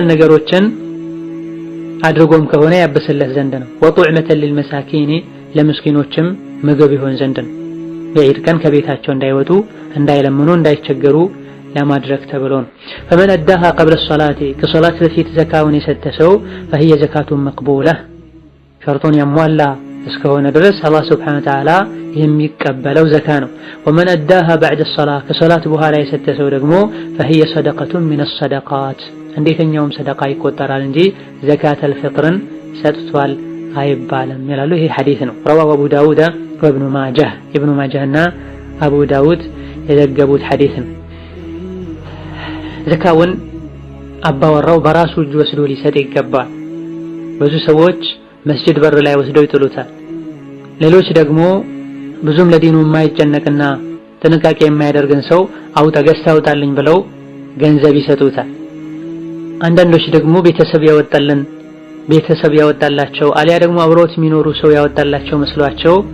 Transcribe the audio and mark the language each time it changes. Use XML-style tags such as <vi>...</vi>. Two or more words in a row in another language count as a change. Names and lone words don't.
<am>ነገሮችን አድርጎም ከሆነ ያብስለት ዘንድ ነው።</am> <ar>وطعمة للمساكين</ar> <am>ለምስኪኖችም ምግብ ይሆን ዘንድ ነው። የዒድ ቀን ከቤታቸው እንዳይወጡ እንዳይለምኑ እንዳይቸገሩ ለማድረግ ተብሎ ነው።</am> <ar>فمن أداها قبل الصلاة</ar> <am>ከሶላት በፊት ዘካውን የሰጠ ሰው فهي</am> <ar>زكاة مقبولة</ar> <am>ሸርጡን ያሟላ እስከሆነ ድረስ</am> <ar>الله سبحانه وتعالى</ar> <am>የሚቀበለው ዘካ ነው።</am> <ar>ومن أداها بعد الصلاة</ar> <am>ከሶላት በኋላ የሰጠ ሰው ደግሞ</am> <ar>فهي صدقة من الصدقات</ar> <am>እንዴተኛውም ሰደቃ ይቆጠራል እንጂ ዘካተል ፍጥርን ሰጥቷል አይባልም ይላሉ። ይሄ ሐዲስ ነው።</am> <ar>رواه أبو داود وابن ماجه</ar> <am>ኢብኑ ማጃህና አቡ ዳውድ የዘገቡት ሐዲስ ነው። ዘካውን አባወራው በራሱ እጅ ወስዶ ሊሰጥ ይገባል። ብዙ ሰዎች መስጂድ በር ላይ ወስደው ይጥሉታል። ሌሎች ደግሞ ብዙም ለዲኑ የማይጨነቅና ጥንቃቄ የማያደርግን ሰው አውጣ ገዝታ አውጣልኝ ብለው ገንዘብ ይሰጡታል። አንዳንዶች ደግሞ ቤተሰብ ያወጣላቸው አሊያ ደግሞ አብሮት የሚኖሩ ሰው ያወጣላቸው መስሏቸው</am>